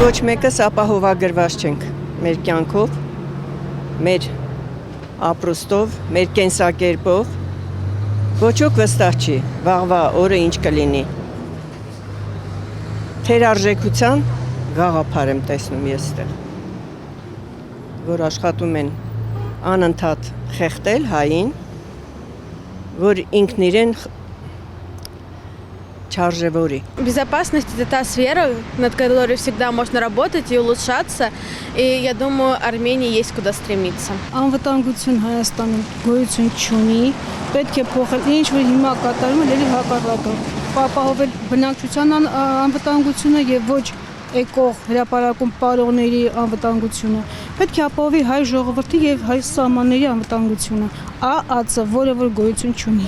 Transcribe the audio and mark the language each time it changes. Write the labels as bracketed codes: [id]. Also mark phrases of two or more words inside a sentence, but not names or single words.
[hy] Ոչ մեկս ապահովագրված չենք մեր կյանքով, մեր ապրուստով, մեր կենսակերպով։ Ոչոք վստահ չի, վաղվա օրը ինչ կլինի։ Թերարժեքության գաղափար եմ տեսնում ես այդտեղ, որ աշխատում են անընդհատ խեղդել հային, որ ինքն իրեն չարժևորի։ [ru] Безопасность – это та сфера, над которой всегда можно работать и улучшаться. И я думаю, Армении есть куда стремиться. [hy] Անվտանգություն Հայաստանում գոյություն չունի, պետք է փոխել ինչ որ հիմա կատարում է լի հակառակը։ Ապահովել բնակչության անվտանգությունը եւ ոչ էկող հրապարակում պարողների անվտանգությունը։ Պետք է ապահովի հայ ժողովրդի եւ հայ սահմանների անվտանգությունը։ ԱԱՑ-ը որը որ գոյություն չունի։